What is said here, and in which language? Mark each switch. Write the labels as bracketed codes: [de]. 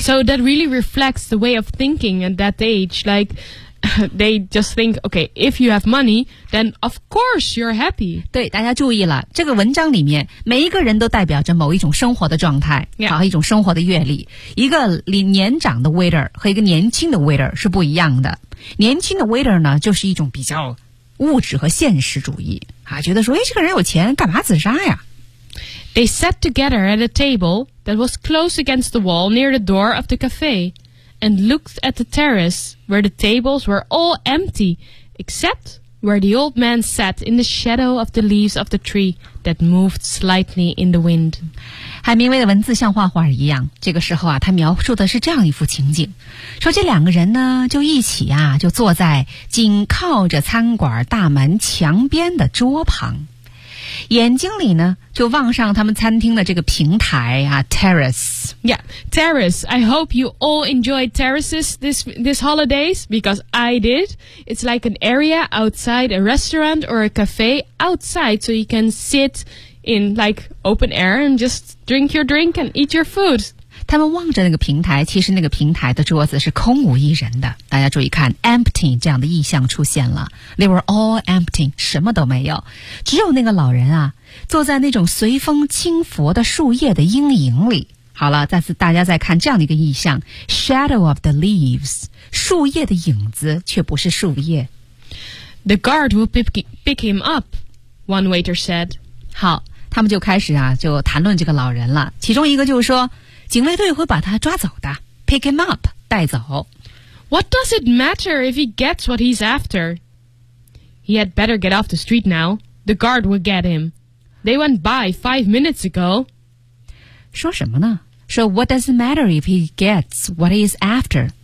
[en] So that really reflects the way of thinking at that age, like. They just think, okay, if you have money, then of course you're happy. [zh] 对，大家注意了，这个文章里面每一个人都代表着某一种生活的状态，好、一种生活的阅历。一个年长的 waiter 和一个年轻的 waiter 是不一样的。年轻的 waiter 呢，就是一种比较物质和现实主义啊，觉得说，哎，这个人有钱，干嘛自杀呀？ [en] They sat together at a table that was close against the wall near the door of the cafe. And looked at the terrace where the tables were all empty, except where the old man sat in the shadow of the leaves of the tree that moved slightly in the wind. [zh] 海明威的文字像画画一样。这个时候啊，他描述的是这样一幅情景：说这两个人呢，就一起啊，就坐在紧靠着餐馆大门墙边的桌旁，眼睛里呢。就望上他们餐厅的这个平台啊 ，terrace。 [en] Yeah, terrace. I hope you all enjoy terraces this holidays because I did. It's like an area outside a restaurant or a cafe outside, so you can sit in like open air and just drink your drink and eat your food. [zh] 他们望着那个平台，其实那个平台的桌子是空无一人的。大家注意看 ，empty 这样的意象出现了。 [en] They were all empty, [zh] 什么都没有，只有那个老人啊。坐在那种随风轻拂的树叶的阴影里。好了，再次大家再看这样的一个意象 ， [en] shadow of the leaves， [zh] 树叶的影子却不是树叶。 [en] The guard will pick him up， one waiter said。 [zh] 好，他们就开始啊，就谈论这个老人了。其中一个就说，警卫队会把他抓走的 ， [en] pick him up， [zh] 带走。 [en] What does it matter if he gets what he's after？ He had better get off the street now. The guard will get him. They went by 5 minutes ago. [zh] 说什么呢？说 [en] What does it matter if he gets what he is after?